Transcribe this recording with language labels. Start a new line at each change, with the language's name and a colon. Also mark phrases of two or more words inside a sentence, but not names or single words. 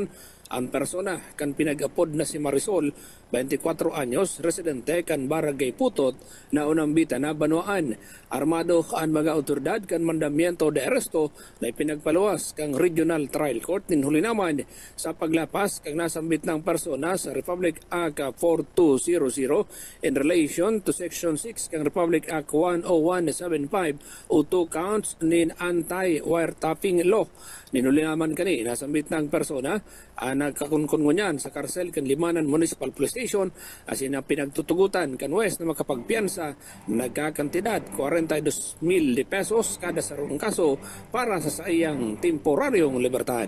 Bikol: Ang persona kan pinag-apod na si Marisol, 24 anyos, residente kan Barangay Putot na unambita na Banuan. Armado ang mga autoridad kan
Spanish: mandamiento de arresto
Bikol: na ipinagpaluwas kang Regional Trial Court nin huli naman sa paglapas kang nasambit ng persona sa Republic Act 4200
English: in relation to
Bikol: Section 6 kang Republic Act 10175 o 2 counts nin
English: anti-wiretapping law.
Bikol: Ninuli naman kani nasambit ng persona nagkakunkun ngunyan sa karsel kan Limanan Municipal Police Station asin na pinagtutugutan kan West na makapagpiansa nagkakantidad 42,000 pesos kada sarong kaso para sa sayang temporaryong libertad.